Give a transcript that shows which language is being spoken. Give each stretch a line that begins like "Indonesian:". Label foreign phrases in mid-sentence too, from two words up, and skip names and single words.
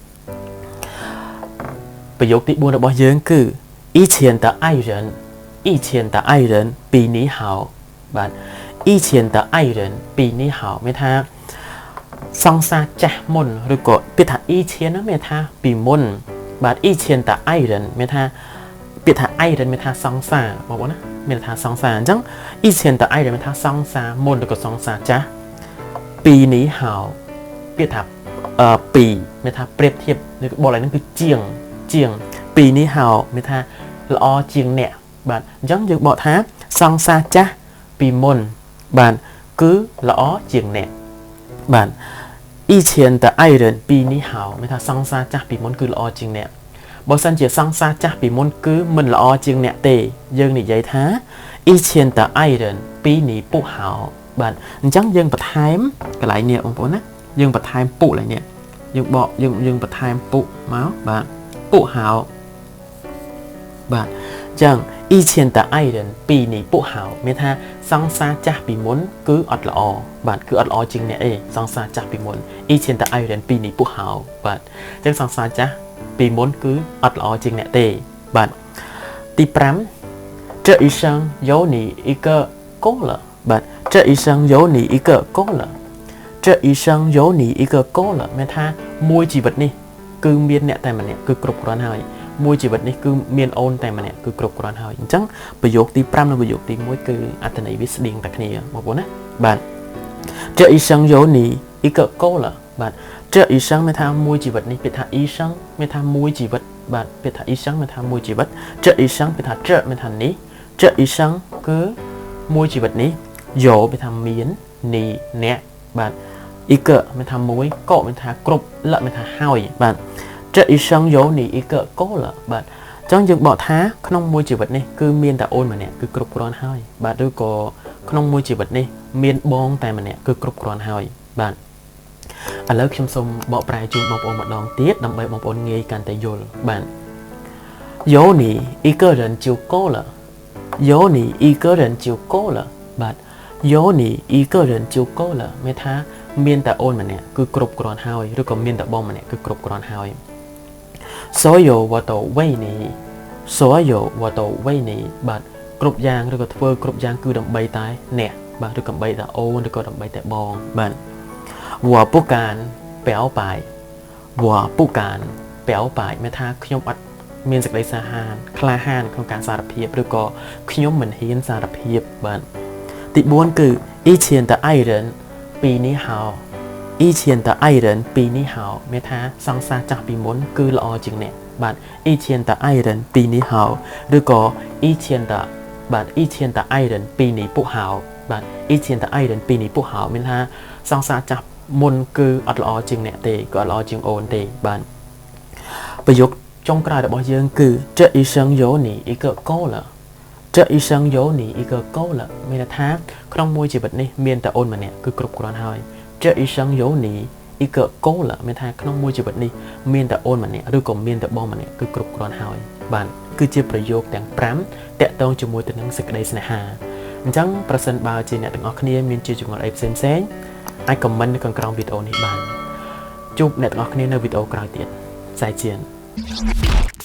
Khmer: ប្រយោគទី4របស់យើងគឺ
Chinese: 以前的爱人以前的爱人比你好
Khmer: បាទ
Chinese: 以前的爱人比你好
Khmer: មានថាសង្សារចាស់មុនឬក៏ពាក្យថាអ៊ីឈៀនហ្នឹងមានថាពីមុនបាទអ៊ីឈៀនតាអៃរ៉ានមាន ថាពាក្យថាអៃរ៉ានមានថាសង្សារបងប្អូនណាមានថាសង្សារអញ្ចឹងអ៊ីឈៀនតាអៃរ៉ានមានថាសង្សារមុនឬក៏សង្សារចាស់ពីនេះហៅពាក្យថាពីមានថាប្រៀប ធៀបឬក៏បលហ្នឹងគឺជាងពីនេះហៅមានថាល្អជាងអ្នកបាទអញ្ចឹងយើងបកថាសង្សារចាស់ពីមុនបាទ គឺល្អជាងអ្នកបាទ
Chinese: 以前的爱人比你好
Khmer: មានថាសង្សារចាស់ពីមុនគឺល្អជាងអ្នកបើសិនជាសង្សារចាស់ពីមុនគឺមិនល្អជាងអ្នកទេយើងនិយាយថា
Chinese: 以前的爱人比你不好
Khmer: បាទអញ្ចឹងយើងបន្ថែមកន្លែងនេះបងប្អូនណាយើងបន្ថែមពុកឡើងនេះយើងបកយើងបន្ថែមពុកមកបាទពុកហៅបាទអញ្ចឹង以
Chinese: 前的爱人比你不好
Khmer: មានថាសង្សារចាស់ពីមុនគឺអត់ល្អបាទគឺអត់ល្អជាងអ្នកអេសង្សារចាស់ពីមុន
Chinese: 以前的爱人比你不好
Khmer: បាទអញ្ចឹงសង្សារចាស់ពីមុនគឺអត់ល្អជាងអ្នកទេបាទទី 5
Chinese: 这一生有你一个够了
Khmer: បាទ
Chinese: 这一生有你一个够了这一生有你一个够了
Khmer: មានថាមួយជីវិតនេះគឺមានអ្នកតែម្នាក់គឺគ្រប់គ្រាន់ហើយមួយជីវិតនេះគឺមានអូនតែម្នាក់គឺគ្រប់គ្រាន់ហើយអញ្ចឹងប្រយោគទី5និងប្រយោគទី1គឺអត្ថន័យវាស្តៀងតែគ្នាបងប្អូនណាបាទ
Chinese: 这一生有你一个够了
Khmer: បាទ
Chinese: 这一生
Khmer: មានថាមួយជីវិតនេះពាក្យថា一生មានថាមួយជីវិតបាទពាក្យថា一生មានថាមួយជីវិត
Chinese: 这一生
Khmer: ពាក្យ ថា这មានថានេះ
Chinese: 这一生
Khmer: គឺមួយជីវិតនេះយោមានថាមាននីអ្នកបាទ一个មានថាមួយកមានថាគ្រប់លមានថាហើយបាទ
Chinese: 这一生有你一个够了
Khmer: បាទអញ្ចឹងយើងបកថាក្នុងមួយជីវិតនេះគឺមានតែអូនម្នាក់គឺគ្រប់គ្រាន់ហើយបាទឬក៏ក្នុងមួយជីវិតនេះមានបងតែម្នាក់គឺគ្រប់គ្រាន់ហើយបាទឥឡូវខ្ញុំ សូមបកប្រែជូនបងប្អូនម្ដងទៀតដើម្បីបងប្អូនងាយកាន់តែយល់បាទ
Chinese: 有你一个人就够了有你一个人就够了
Khmer: បាទ
Chinese: 有你一个人就够了
Khmer: មានថាមានតែអូនម្នាក់គឺគ្រប់គ្រាន់ហើយឬក៏មានតែបងម្នាក់គឺគ្រប់គ្រាន់ហើយ
Chinese: 所有我都为你所有我都为你
Khmer: បាទគ្រប់យ៉ាងឬក៏ ធ្វើគ្រប់យ៉ាងគឺដើម្បីតែអ្នកបាទឬក៏ដើម្បីតែអូនឬក៏ដើម្បីតែបងបាទ
Chinese: 我不敢表白我不敢表白
Khmer: មានថាខ្ញុំអត់មានសេចក្តីក្លាហានក្នុងការសារភាពឬក៏ខ្ញុំមិនហ៊ានសារភាពបាទទី4គឺ
Chinese: 以前的爱人比你好以前的爱人比你好
Khmer: មានថាសង្សារចាស់ពីមុនគឺល្អជាងអ្នកបាទ
Chinese: 以前的爱人比你好ឬក៏以前的បាទ以前的爱人比你不好
Khmer: បាទ
Chinese: 以前的爱人比你不好
Khmer: មានថាសង្សារចាស់មុនគឺអត់ល្អជាងអ្នកទេគឺអត់ល្អជាងអូនទេបាទប្រ យោគចុងក្រោយរបស់យើងគឺ
Chinese: 这一生有你一个够了这一生有你一个够了
Khmer: មានថាក្នុងមួយជីវិតនេះមានតែអូនម្នាក់គឺគ្រប់គ្រាន់ហើយ
Chinese: 这一生有你一个够了
Khmer: មានថាក្នុងមួយជីវិតនេះមានតែអូនម្នាក់ឬក៏មានតែបងម្នាក់គឺគ្រប់គ្រាន់ហើយបាទគឺជាប្រយោគទាំង5តាក់ទងជាមួយទៅនឹងសេចក្តីស្នេហាអញ្ចឹងប្រសិនបើជាអ្នកទាំងអស់គ្នាមានជាចម្ងល់អីផ្សេងអាចខមមិននៅខាងក្រោមវីដេអូនេះបានជួបអ្នកទាំងអស់គ្នានៅវីដេអូក្រោយទៀត再见